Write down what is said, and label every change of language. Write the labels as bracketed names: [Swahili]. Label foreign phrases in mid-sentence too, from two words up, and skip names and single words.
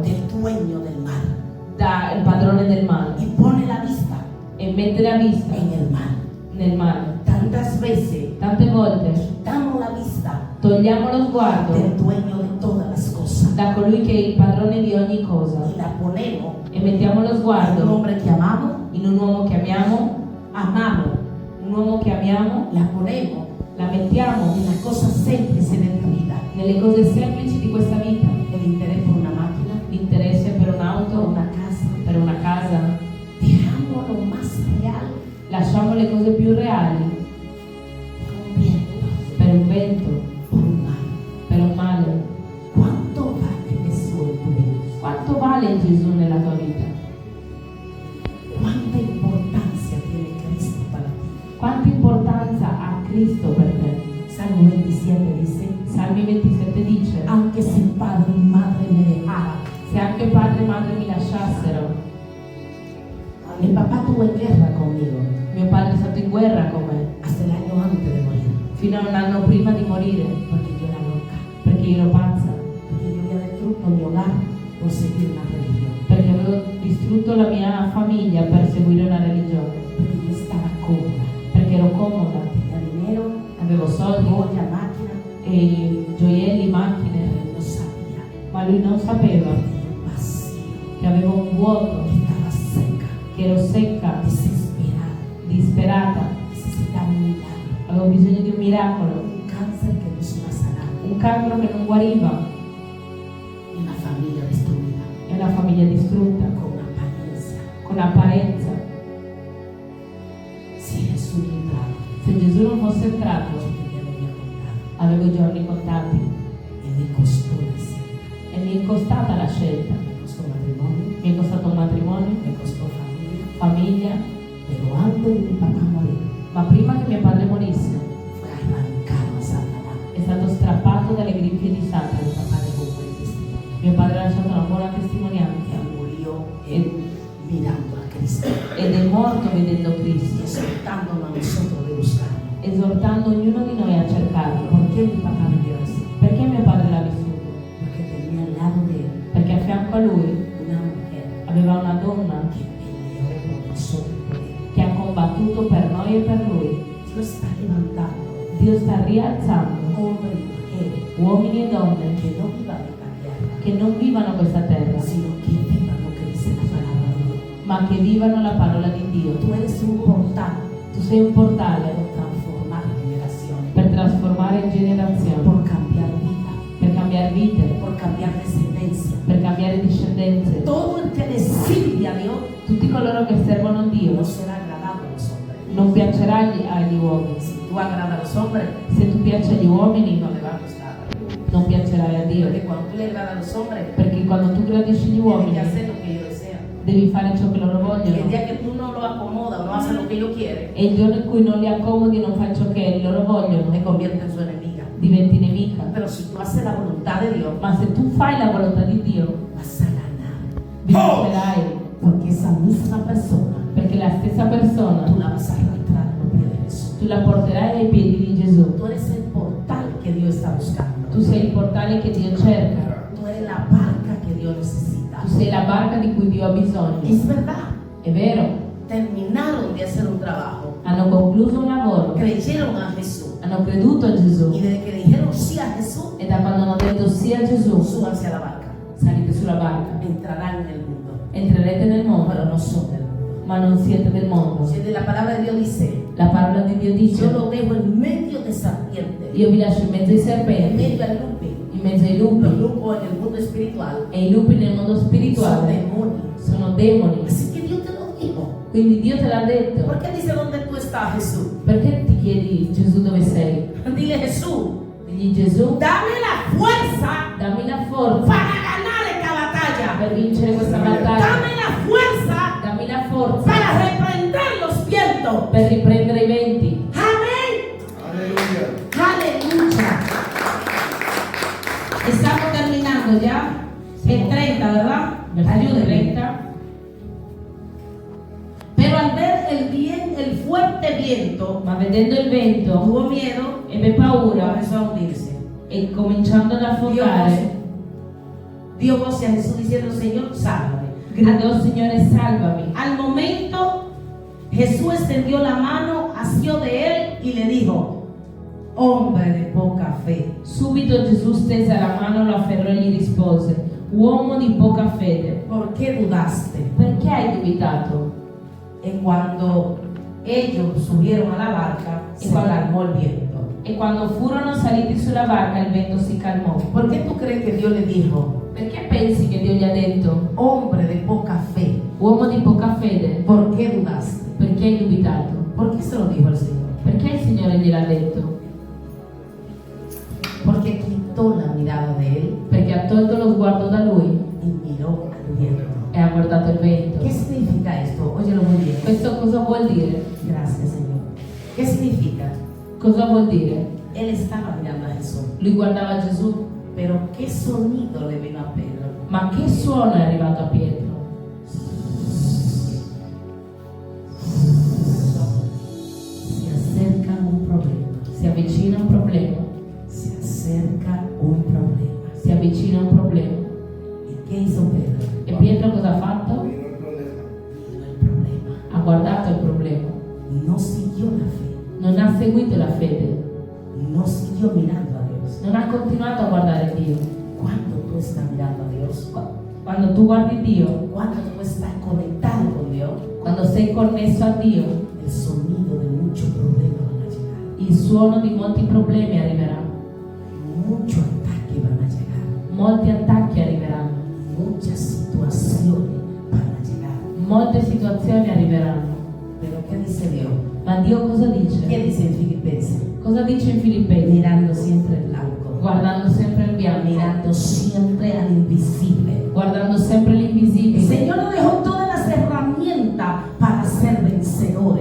[Spanish] del dueño del mar [Italian] dal padrone del mare [Spanish] y pone la vista [Italian] e mette la vista [Spanish] en el mar? [Italian] nel mare? [Spanish] Tantas veces [Italian] Tante volte [Spanish] damos la vista [Italian] togliamo lo sguardo [Spanish] del dueño de todas las cosas [Italian] da colui che è il padrone di ogni cosa [Spanish] y la ponemos [Italian] e mettiamo lo [Spanish] en un [Italian] sguardo [Spanish] hombre que amamos, [Italian] in un uomo che amiamo, un uomo che amiamo, [Spanish] la ponemos [Italian] la mettiamo [Spanish] en las cosas simples de esta vida. [Italian] nelle cose semplici di questa vita, [Spanish] El interés por una máquina, [Italian] l'interesse per [Spanish] por [Italian] un'auto, [Spanish] una casa. [Italian] per una casa, [Spanish] Dejamos lo más real [Italian] lasciamo le cose più reali [Spanish] por un viento, [Italian] per un vento, [Spanish] por un mar. [Italian] per un male. [Spanish] ¿Cuánto vale Jesús en tu vida? [Italian] Quanto vale Gesù nella tua vita? [Spanish] ¿Cuánta importancia tiene Cristo para ti? [Italian] Quanta importanza ha Cristo per te? [Spanish] Salmo 27 dice, [Italian] Salmi 27 dice: [Spanish] aunque si padre y madre me dejaran, [Italian] se anche padre e madre mi lasciassero, [Spanish] mi papá tuvo en guerra conmigo [Italian] mio padre è stato in guerra con me [Spanish] hasta el año antes de morir, [Italian] fino a un anno prima di morire, [Spanish] porque yo era loca, [Italian] perché io ero pazza, [Spanish] porque yo había destruido mi hogar por seguir una religión, [Italian] perché avevo distrutto la mia famiglia per seguire una religione, [Spanish] porque yo estaba cómoda, [Italian] perché ero comoda, [Spanish] tenía dinero, [Italian] avevo soldi [Spanish] olla, máquina, [Italian] e gioielli, macchine, [Spanish] pero no sabía [Italian] ma lui non sapeva [Spanish] que tenía un vacío, [Italian] che avevo un vuoto, [Spanish] que estaba seca, [Italian] che ero secca, [Spanish] desesperada, [Italian] disperata, [Spanish] necesitaba un milagro, [Italian] avevo bisogno di un miracolo, [Spanish] un cáncer que no se iba a sanar, [Italian] un cancro che non guariva [Spanish] y una familia destruida, [Italian] e una famiglia distrutta, [Spanish] con apariencia. [Italian] con apparenza. [Spanish] Si Jesús no entraba, [Italian] Se Gesù non fosse entrato, [Spanish] yo tenía lo había contado. [Italian] avevo i giorni contati [Spanish] Y me costó decir, [Italian] e mi è costata la scelta. [Spanish] me costó matrimonio, [Italian] Mi è costato un matrimonio, [Spanish] me costó familia, [Italian] famiglia, [Spanish] pero antes de mi papá morir, [Italian] ma prima che mio padre morisse [Spanish] fue arrancado a Satanás. [Italian] è stato strappato dalle grinfie di [Spanish] Mi [Italian] Satana. [Spanish] papá dejó un buen testimonio. [Italian] Mio padre ha lasciato una buona testimonianza [Spanish] Él murió mirando a Cristo [Italian] ed è morto vedendo [Spanish] y [Italian] Cristo, [Spanish] exhortándonos a nosotros de buscarlo. [Italian] esortando ognuno di noi a cercarlo. [Spanish] ¿Por qué mi papá vivió así? [Italian] Perché mio padre l'ha vissuto? [Spanish] Porque tenía al lado de él [Italian] Perché a fianco a lui [Spanish] una mujer [Italian] aveva una donna [Spanish] que peleó por nosotros y por él. [Italian] che ha combattuto per noi e per lui. [Spanish] Dios está levantando [Italian] Dio sta rialzando [Spanish] hombres y mujeres [Italian] uomini e donne [Spanish] que no vivan esta tierra, [Italian] che non vivano questa terra, [Spanish] sino que vivan lo que dice la palabra de Dios. [Italian] ma che vivano la parola di Dio. [Spanish] Tú eres un portal [Italian] Tu sei un portale [Spanish] por transformar generaciones, [Italian] per trasformare generazioni, [Spanish] por cambiar vida, [Italian] per cambiare vite, [Spanish] por cambiar descendencia. [Italian] per cambiare discendenze. [Spanish] Todo el que le sirve a Dios [Italian] Tutti coloro che servono Dio [Spanish] no será agradable a los hombres. [Italian] non piacerà agli uomini. [Spanish] Si tú agradas a los hombres, [Italian] Se tu piaci agli uomini, [Spanish] no le va a gustar. [Italian] non piacerai a Dio. [Spanish] Porque cuando tú le agradas a los hombres, [Italian] Perché quando tu gradisci gli [Spanish] tienes que [Italian] uomini, [Spanish] hacer lo que ellos desean. [Italian] devi fare ciò che loro [Spanish] Y el [Italian] vogliono. [Spanish] día que tú no lo acomodas o no haces lo que ellos quieren, [Italian] E il giorno in cui non li accomodi e non fai ciò che loro vogliono, [Spanish] te convierte en su enemiga. [Italian] diventi nemica. [Spanish] Pero si tú haces la voluntad de Dios, [Italian] Ma se tu fai la volontà di Dio, [Spanish] vas a ganar. [Italian] vincerai, [Spanish] Porque esa misma persona, [Italian] perché la stessa persona [Spanish] tú la vas a arrastrar a los pies de Jesús. [Italian] tu la porterai ai piedi di Gesù. [Spanish] Tú eres el portal que Dios está buscando. [Italian] Tu sei il portale che Dio cerca, [Spanish] Tú eres la barca que Dios necesita. [Italian] tu sei la barca di cui Dio ha bisogno. [Spanish] Es verdad. [Italian] È vero, [Spanish] Terminaron de hacer un trabajo, [Italian] hanno concluso un lavoro, [Spanish] creyeron a Jesús. [Italian] hanno creduto a Gesù [Spanish] Y desde que dijeron sí a Jesús, [Italian] e da quando hanno detto sì a Gesù, [Spanish] súbanse a la barca. [Italian] salite sulla barca. [Spanish] Entrarán en el mundo, [Italian] Entrerete nel mondo, [Spanish] pero no son del mundo. [Italian] ma non siete del mondo. [Spanish] Si la palabra de Dios dice, [Italian] La parola di Dio dice: [Spanish] yo lo dejo en medio de serpientes, [Italian] io vi lascio in mezzo ai [Spanish] en [Italian] serpenti, [Spanish] medio al lupi. [Italian] in mezzo ai [Spanish] Los [Italian] lupi, [Spanish] lupos en el mundo espiritual [Italian] e i lupi nel mondo [Spanish] son [Italian] spirituale [Spanish] demonios. [Italian] sono demoni. [Spanish] Así que Dios te lo dijo. [Italian] Quindi Dio te l'ha detto. [Spanish] ¿Por qué dice dónde tú estás, Jesús? [Italian] Perché ti chiedi Gesù dove sei? [Spanish] Dile, Jesús, [Italian] Digli Gesù, [Spanish] dame la fuerza [Italian] dammi la forza [Spanish] para ganar esta batalla. [Italian] per vincere questa battaglia. [Spanish] Dame la fuerza [Italian] Dammi la forza [Spanish] para reprender los vientos. [Italian] per riprendere i venti. [Spanish] Amén. Aleluya. Aleluya. Estamos terminando ya. El 30, ¿verdad? Versículo Ayúdenme. 30. Pero al ver el fuerte viento, [Italian] Ma vedendo il vento [Spanish] tuvo miedo [Italian] ebbe [Spanish] y [Italian] paura [Spanish] comenzó a hundirse. [Italian] e cominciando ad affogare [Spanish] Dio voce a Jesús diciendo, Señor, sálvame. [Italian] gridò: Signore, salvami. [Spanish] Al momento, Jesús extendió la mano, asió de él y le dijo, hombre de poca fe, [Italian] Subito Gesù stese la mano, lo afferrò e gli rispose: uomo di poca fede, [Spanish] ¿por qué dudaste? [Italian] perché hai dubitato? [Spanish] Y cuando ellos subieron a la barca, se calmó el viento. [Italian] E quando furono saliti sulla barca il vento si calmò. [Spanish] ¿Por qué tú crees que Dios le dijo, [Italian] Perché pensi che Dio gli ha detto: [Spanish] hombre de poca fe, [Italian] uomo di poca fede, [Spanish] ¿por qué dudaste? [Italian] perché hai dubitato? [Spanish] ¿Por qué se lo dijo el Señor? [Italian] Perché il Signore gliel'ha detto? [Spanish] Porque quitó la mirada de él [Italian] Perché ha tolto lo sguardo da lui [Spanish] y miró al viento. [Italian] e ha guardato il vento. [Spanish] ¿Qué significa esto? Óyelo muy bien. [Italian] Questo cosa vuol dire? [Spanish] Gracias, Señor. ¿Qué significa? [Italian] Cosa vuol dire? [Spanish] Él estaba mirando a Jesús. [Italian] Lui guardava Gesù, [Spanish] Pero ¿qué sonido le vino a Pedro? [Italian] ma che suono è arrivato a Pietro? [Spanish] Se acerca un problema. [Italian] Si avvicina un problema, [Spanish] Se acerca un problema. [Italian] si avvicina un problema. [Spanish] ¿Y qué hizo Pedro? [Italian] E Pietro cosa ha fatto? [Spanish] Vino el problema. Vino el problema. [Italian] Ha guardato il problema, [Spanish] No siguió la fe. [Italian] non ha seguito la fede, [Spanish] No siguió mirando a Dios. [Italian] non ha continuato a guardare Dio. [Spanish] Cuando tú estás mirando a Dios, [Italian] Quando tu guardi Dio, [Spanish] cuando tú estás conectado con Dios, [Italian] quando sei connesso a Dio, [Spanish] el sonido de muchos problemas van a llegar. [Italian] il suono di molti problemi arriverà, [Spanish] Muchos ataques van a llegar. [Italian] molti attacchi arriveranno, [Spanish] Muchas situaciones van a llegar. [Italian] molte situazioni arriveranno. [Spanish] Pero ¿qué dice Dios? [Italian] Ma Dio cosa dice? [Spanish] ¿Qué dice en Filipenses? [Italian] Cosa dice in Filippesi? [Spanish] Mirando siempre el blanco. [Italian] Guardando sempre il bianco, [Spanish] Mirando siempre al invisible. [Italian] guardando sempre [Spanish] El [Italian] l'invisibile. [Spanish] Señor nos dejó todas las herramientas para ser vencedores.